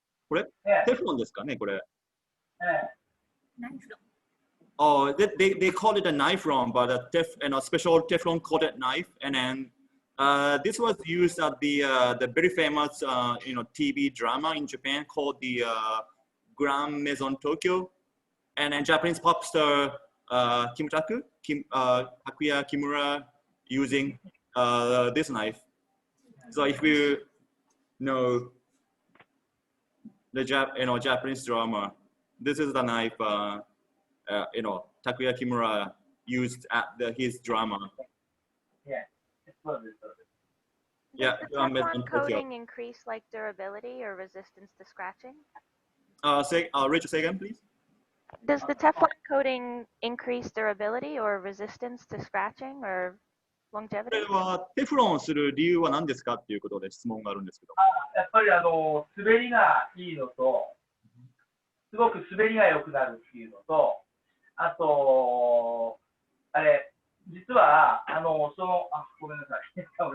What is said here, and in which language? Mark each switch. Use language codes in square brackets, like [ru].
[ja] これ Teflon ですかねこれ。 [en] Oh, they call it a knife ron, but a special Teflon coated knife, and then this was used at the very famous TV drama in Japan called the Grand Maison Tokyo, and then Japanese pop star Hakuya Kimura using this knife. So if you know the Japanese drama, this is the knife Takuya Kimura used at his drama. Yeah. Yeah. Does the Teflon coating increase like durability or resistance to scratching? Rachel, say again, please. Does the Teflon coating increase durability or resistance to scratching or [ja] こ [en] longevity? [ja] れはテフロンする理由は何ですかっていうことで質問があるんですけど。やっぱり滑りがいいのと、すごく滑りが良くなるっていうのと、あと、あれ、実は、ごめんなさい。